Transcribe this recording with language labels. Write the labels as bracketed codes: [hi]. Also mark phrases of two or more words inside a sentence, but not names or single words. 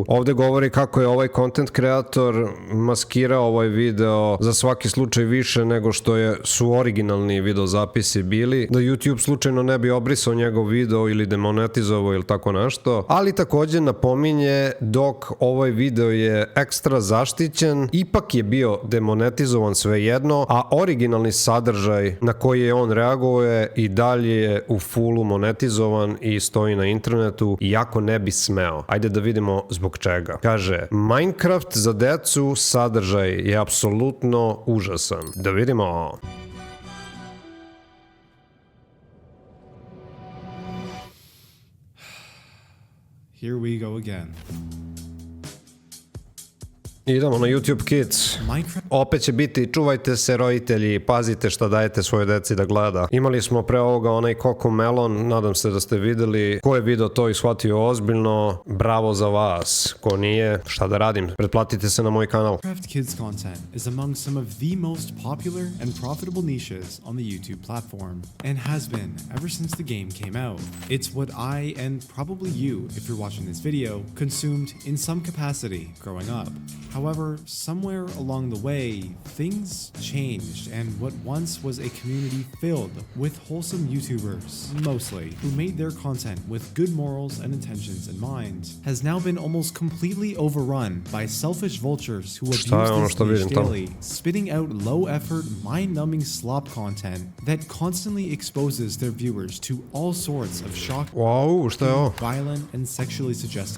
[sr] Ovde govori kako je ovaj content kreator maskirao ovaj video za svaki slučaj više nego što su originalni videozapisi bili, da YouTube slučajno ne bi obrisao njegov video ili demonetizovao ili tako nešto, ali takođe napominje dok ovaj video je ekstra zaštićen, ipak je bio demonetizovan svejedno, a originalni sadržaj na koji je on reagovao je i dalje je u fullu monetizovan i stoji na internetu, iako ne bi smeo. Ajde da vidimo zbog čega. Kaže, Minecraft za decu sadržaj je apsolutno užasan. Da vidimo. [en] Here we go again. [sr] Idemo na YouTube Kids. Opet će biti, čuvajte se roditelji, pazite šta dajete svoje deci da gleda. Imali smo pre ovoga onaj Coco Melon, nadam se da ste videli. Ko je video to i shvatio ozbiljno, bravo za vas. Ko nije, šta da radim, pretplatite se na moj kanal. [en] Minecraft Kids content is among some of the most popular and profitable niches on the YouTube platform, and has been ever since the game came out. It's what I, and probably you, if you're watching this video, consumed in some capacity growing up. However, somewhere along the way, things changed, and what once was a community filled with wholesome YouTubers, mostly, who made their content with good morals and intentions in mind, has now been almost completely overrun by selfish vultures who abuse this niche daily, spitting out low-effort, mind-numbing slop content that constantly exposes their viewers to all sorts of shocking, violent, and sexually suggestive.